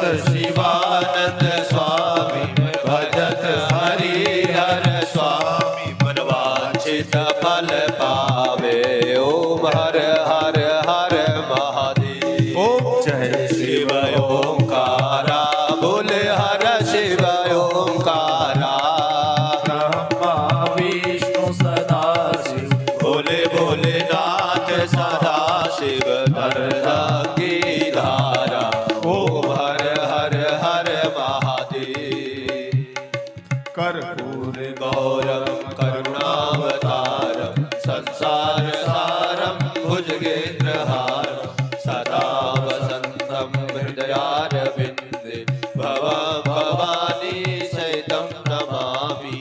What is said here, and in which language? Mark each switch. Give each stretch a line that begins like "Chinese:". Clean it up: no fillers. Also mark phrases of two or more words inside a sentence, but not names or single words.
Hindi: शिवानंद स्वामी भजत हरि हर स्वामी मनवांछित फल पावे ओम हर हर हर महादेव। ओम जय शिव ओंकारा बोले हर शिव ओंकारा। ब्रह्मा विष्णु सदा शिव भोले भोलेनाथ सदा शिव अर्धांगी धारा ओम हर हर हर महादेव।
Sanskrit: कर्पूर गौरम करुणावतारम संसार सारम भुजगेन्द्रहारम सदा वसंतम हृदयारविंदे भवं भवानी सहितं नमामि।